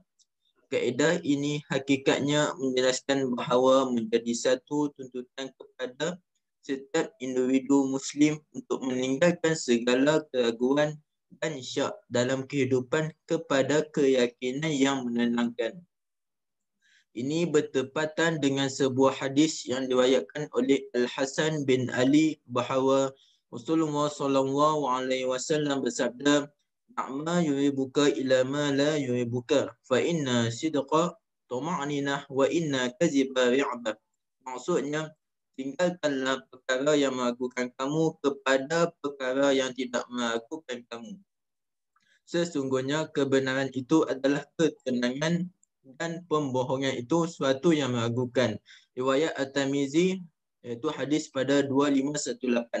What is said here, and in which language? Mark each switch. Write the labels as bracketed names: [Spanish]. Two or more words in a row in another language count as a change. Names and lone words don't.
[Malay] Kaedah ini hakikatnya menjelaskan bahawa menjadi satu tuntutan kepada setiap individu Muslim untuk meninggalkan segala keraguan dan syak dalam kehidupan kepada keyakinan yang menenangkan. Ini bertepatan dengan sebuah hadis yang diriwayatkan oleh Al-Hasan bin Ali bahawa Rasulullah SAW bersabda, [Arabic] "دع ما يريبك إلى ما لا يريبك، فإن الصدق طمأنينة وإن الكذب ريبة." [Malay] Maksudnya, tinggalkanlah perkara yang meragukan kamu kepada perkara yang tidak meragukan kamu. Sesungguhnya kebenaran itu adalah ketenangan dan pembohongan itu suatu yang meragukan. Riwayat At-Tirmizi, iaitu hadis pada 2518.